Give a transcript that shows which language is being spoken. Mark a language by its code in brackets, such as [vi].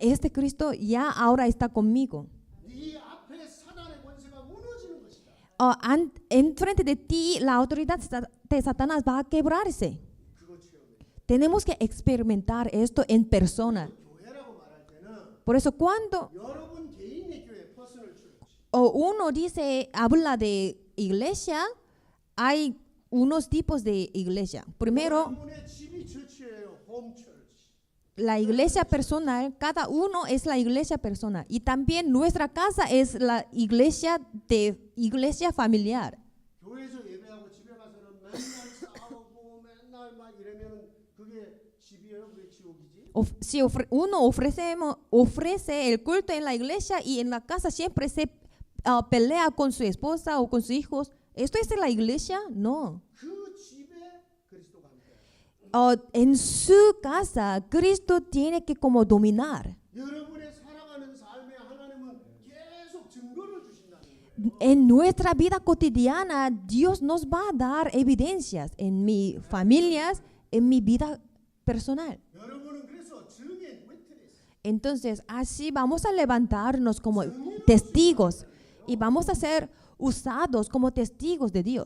[es] Este Cristo ya ahora está conmigo. [ko] 네 앞에 사단의 권세가 무너지는 것이다. [es] Enfrente de ti la autoridad de Satanás va a quebrarse. [ko] 그거 체험해. [es] Tenemos que experimentar esto en persona. [ko] 교회라고 말할 때는 [es] Por eso cuando [ko] 여러분 개인의 교회 [en] 퍼스널 처치. [es] uno habla de iglesia, hay unos tipos de iglesia. Primero, [ko] 여러분의 집이 처치예요. [en] 홈 처치. [es] la iglesia personal, cada uno es la iglesia personal. Y también nuestra casa es la iglesia familiar. [ko] 교회에서 예배하고 집에 가서는 맨날 싸우고 맨날 막 이러면은 그게 집이에요? 그게 지옥이지? [es] Si uno ofrece el culto en la iglesia y en la casa siempre se pelea con su esposa o con sus hijos, ¿esto es la iglesia? No. [ko] 그 집에 그리스도가 함께. [es] En su casa, Cristo tiene que como dominar. [ko] 여러분의 살아가는 삶에 하나님은 계속 증거를 주신다는 거예요. [es] En nuestra vida cotidiana, Dios nos va a dar evidencias en mi familia, en mi vida personal. [ko] 여러분은 그래서 증인, witness. [es] Entonces, así vamos a levantarnos como testigos y vamos a ser usados como testigos de Dios.